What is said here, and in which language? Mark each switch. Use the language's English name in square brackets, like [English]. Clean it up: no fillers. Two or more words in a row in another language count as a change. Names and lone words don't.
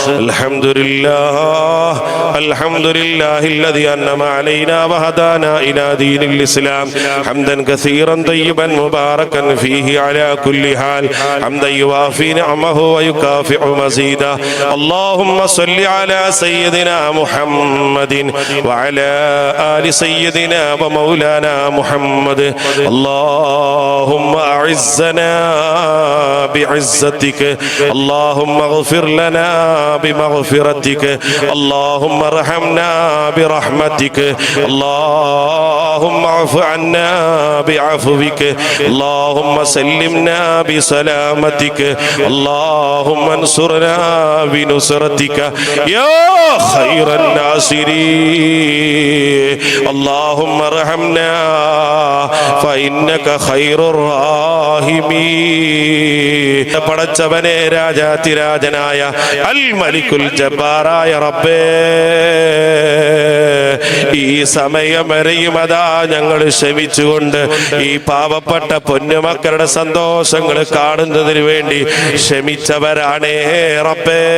[Arabic] الحمد لله الذي أنعم علينا وهدانا إلى دين الإسلام حمدا كثيرا طيبا مباركا فيه على كل حال حمدا يوافي نعمه ويكافئ مزيده اللهم صل على سيدنا محمد وعلى آل سيدنا ومولانا محمد اللهم أعزنا بعزتك اللهم اغفر لنا بمغفرتك اللهم ارحمنا برحمتك اللهم اعف عنا بعفوك اللهم سلمنا بسلامتك اللهم انصرنا بنصرتك يا خير الناصرين اللهم ارحمنا فإنك خير [Malayalam] الراحمين പടച്ചവനെ രാജാതിരാജനായ [Arabic] الملك الجبار [Malayalam] റബ്ബേ ഈ സമയം വരെയും അതാ ഞങ്ങൾ ക്ഷമിച്ചുകൊണ്ട് ഈ പാവപ്പെട്ട പൊന്നുമക്കളുടെ സന്തോഷങ്ങൾ കാണുന്നതിന് വേണ്ടി ക്ഷമിച്ചവരാണേ റബ്ബേ